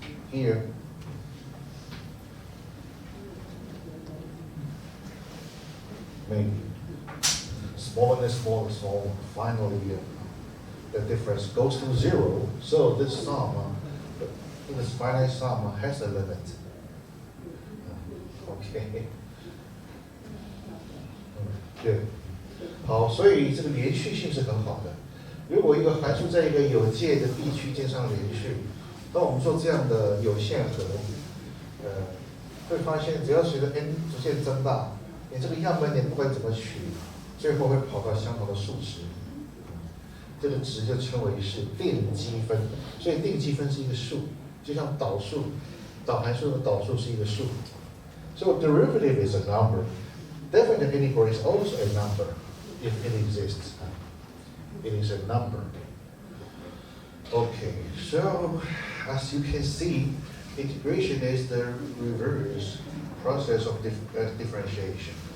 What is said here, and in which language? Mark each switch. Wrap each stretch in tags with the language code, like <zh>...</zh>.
<en>Here, maybe smaller and smaller, smaller. Finally, the difference goes to 0. So this sum, this finite sum has a limit.</en> <zh>OK， 对，好，所以这个连续性是很好的。如果一个函数在一个有界的 B 区间上连续，当我们做这样的有限和，会发现只要随着 n 逐渐增大，你这个样本点不管怎么取，最后会跑到相同的数值。这个值就称为是定积分，所以定积分是一个数，就像导数，导函数的导数是一个数。</zh> <en>So derivative is a number. Definite integral is also a number if it exists. It is a number. Okay, so as you can see, integration is the reverse process of differentiation.</en>